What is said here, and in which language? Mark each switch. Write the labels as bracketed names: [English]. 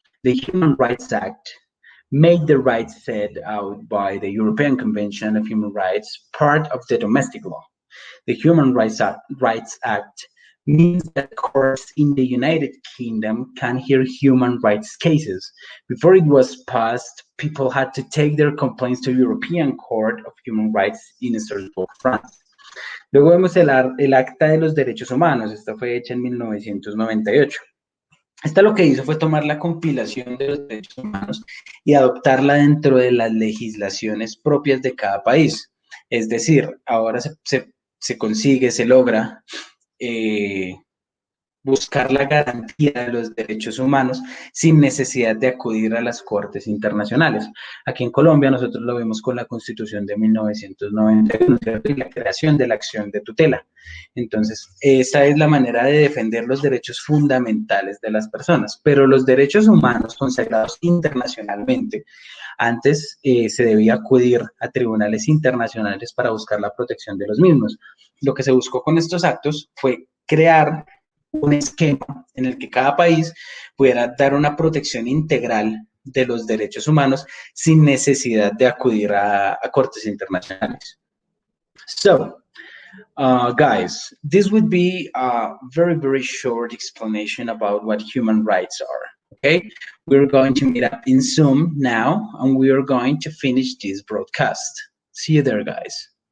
[English] The Human Rights Act made the rights set out by the European Convention of Human Rights part of the domestic law. The Human Rights Act means that courts in the United Kingdom can hear human rights cases. Before it was passed, people had to take their complaints to European Court of Human Rights in Strasbourg, France. [Spanish] Luego vemos el Acta de los Derechos Humanos. Esta fue hecha en 1998. Esta lo que hizo fue tomar la compilación de los derechos humanos y adoptarla dentro de las legislaciones propias de cada país. Es decir, ahora se consigue, se logra buscar la garantía de los derechos humanos sin necesidad de acudir a las cortes internacionales. Aquí en Colombia nosotros lo vimos con la Constitución de 1991, ¿cierto? Y la creación de la acción de tutela. Entonces, esa es la manera de defender los derechos fundamentales de las personas, pero los derechos humanos consagrados internacionalmente, antes se debía acudir a tribunales internacionales para buscar la protección de los mismos. Lo que se buscó con estos actos fue crear un esquema en el que cada país pudiera dar una protección integral de los derechos humanos sin necesidad de acudir a cortes internacionales. [English] So, guys, this would be a very, very short explanation about what human rights are. Okay, we're going to meet up in Zoom now, and we are going to finish this broadcast. See you there, guys.